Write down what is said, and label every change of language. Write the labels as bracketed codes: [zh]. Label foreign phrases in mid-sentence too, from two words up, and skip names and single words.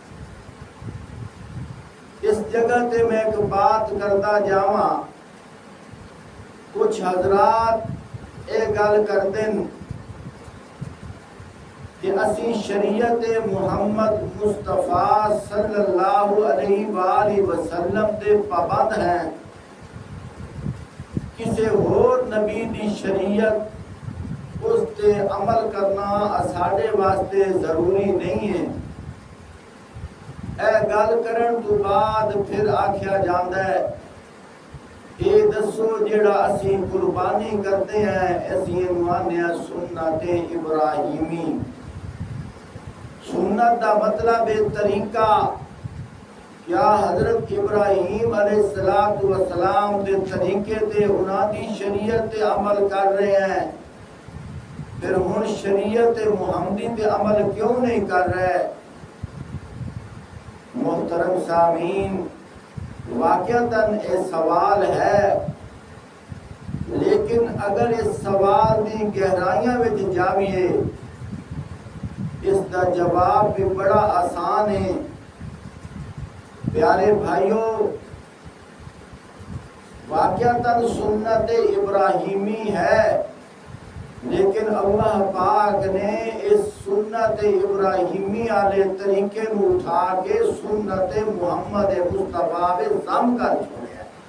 [pa] اس جگہ تے میں ایک بات کرتا جاواں، کچھ حضرات اے گل کرتے ہیں کہ اسی شریعت محمد مصطفیٰ صلی اللہ علیہ وآلہ وسلم دے پابند ہیں، کسی اور نبی دی شریعت اس تے عمل کرنا ساڈے واسطے ضروری نہیں ہے۔ اے گل کرن تو بعد پھر آکھیا جاندا ہے اے دسو جیڑا اسی قربانی کرتے ہیں اسی مانیا سنت ابراہیمی۔ سنت دا مطلب ہے طریقہ، کیا حضرت ابراہیم علیہ السلام دے طریقے تے انہاں دی شریعت تے عمل کر رہے ہیں، پھر ہن شریعت محمدی تے عمل کیوں نہیں کر رہے؟ محترم سامعین، واقعتاً یہ سوال ہے، لیکن اگر اس سوال دی گہرائیاں وچ جاویے اس دا جواب بھی بڑا آسان ہے۔ [ur] پیارے بھائیوں، واقعتاً سنت ابراہیمی ہے، لیکن اللہ پاک نے اس سنت ابراہیمی والے طریقے کو اٹھا کے سنت محمد مصطفیٰ میں ضم کر چھوڑیا۔